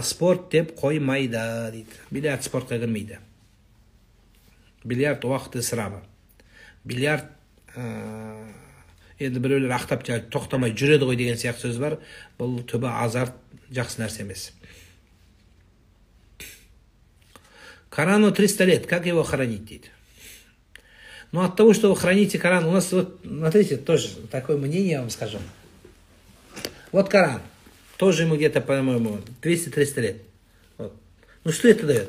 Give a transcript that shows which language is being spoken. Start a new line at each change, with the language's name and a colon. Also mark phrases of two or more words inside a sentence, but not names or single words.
Kazakh: Спорт деп қоймайды дейді. Бильярд спортқа кірмейді. Бильярд уақыт ысырабы. Бильярд енді біреулер ақтап тоқтамай жүреді ғой деген сияқты сөз бар. Бұл түбі азарт, жақсы нәрсе емес.
Russian: Корану 300 лет, как его хранить, дейді? Но от того, что вы храните Коран, у нас, вот, смотрите, тоже такое мнение, я вам скажу. Вот Коран, тоже ему где-то, по-моему, 200-300 лет. Вот. Ну что это дает?